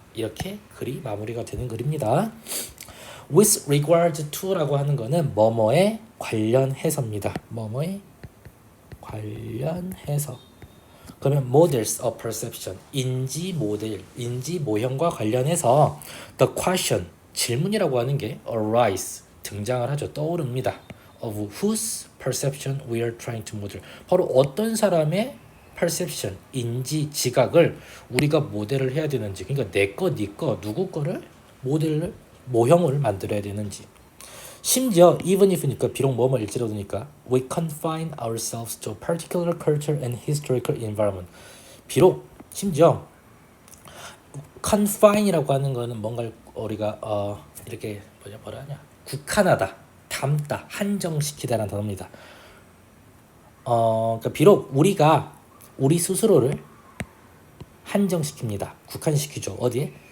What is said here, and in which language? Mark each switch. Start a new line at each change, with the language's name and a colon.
Korean: 이렇게 글이 마무리가 되는 글입니다.
English: with regard to
Korean: 라고 하는 거는 뭐뭐에 관련해서입니다. 뭐뭐에 관련해서. 그러면
English: models of perception,
Korean: 인지 모델, 인지 모형과 관련해서
English: the question,
Korean: 질문이라고 하는 게 arise, 등장을 하죠. 떠오릅니다.
English: of whose perception we are trying to model.
Korean: 바로 어떤 사람의 perception, 인지, 지각을 우리가 모델을 해야 되는지, 그러니까 내 거, 네 거, 누구 거를 모델을, 모형을 만들어야 되는지. 심지어
English: even if니까
Korean: 비록 뭐뭐일지라도니까
English: we confine ourselves to a particular culture and historical environment.
Korean: 비록 심지어 confine이라고 하는 거는 뭔가를 우리가 이렇게 뭐라 하냐, 국한하다, 담다, 한정시키다라는 단어입니다. 그러니까 비록 우리가 우리 스스로를 한정시킵니다. 국한시키죠. 어디에?